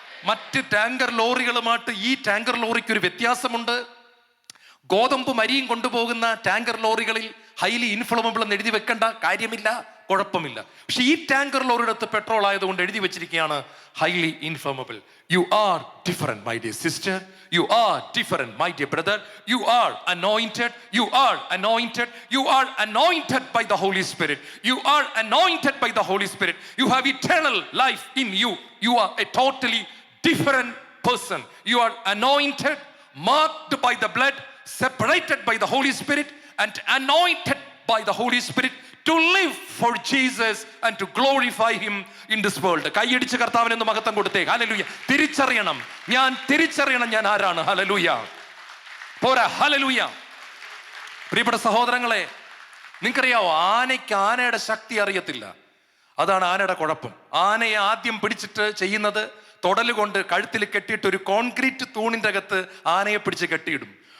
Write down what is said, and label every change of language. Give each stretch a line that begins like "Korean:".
Malayalam: മറ്റ് ടാങ്കർ ലോറികളുമായിട്ട് ഈ ടാങ്കർ ലോറിക്ക് ഒരു വ്യത്യാസമുണ്ട്. ഗോതമ്പ് മരിയും കൊണ്ടുപോകുന്ന ടാങ്കർ ലോറികളിൽ ഹൈലി ഇൻഫ്ലമബിൾ എന്ന് എഴുതി വെക്കേണ്ട കാര്യമില്ല, കുഴപ്പമില്ല. പക്ഷെ ഈ ടാങ്കർ ലോറിയുടെ അടുത്ത് പെട്രോൾ ആയതുകൊണ്ട് എഴുതി വെച്ചിരിക്കുകയാണ് highly ഇൻഫ്ലമബിൾ.
English: You are different my dear sister. You are different, my dear brother. You are anointed. You are anointed. You are anointed by the Holy Spirit. You are anointed by the Holy Spirit. You have eternal life in you. You are a totally different person. You are anointed, marked by the blood, separated by the Holy Spirit, and anointed by the Holy Spirit to live for Jesus and to glorify him in this world.
Malayalam: കൈയടിച്ച് കർത്താവിന് ഒന്ന് മഹത്വം കൊടുത്തേ. Hallelujah. തിരിച്ചറിയണം, ഞാൻ തിരിച്ചറിയണം ഞാൻ ആരാണ്. ഹല്ലേലൂയ. പോരാ. ഹല്ലേലൂയ. പ്രിയപ്പെട്ട സഹോദരങ്ങളെ, നിങ്ങൾക്കറിയാവോ, ആനയ്ക്ക് ആനയുടെ ശക്തി അറിയത്തില്ല. അതാണ് ആനയുടെ കുഴപ്പം. ആനയെ ആദ്യം പിടിച്ചിട്ട് ചെയ്യുന്നത് തൊടലുകൊണ്ട് കഴുത്തിൽ കെട്ടിയിട്ട് ഒരു കോൺക്രീറ്റ് തൂണിൻ്റെ അകത്ത് ആനയെ പിടിച്ച് കെട്ടിയിടും.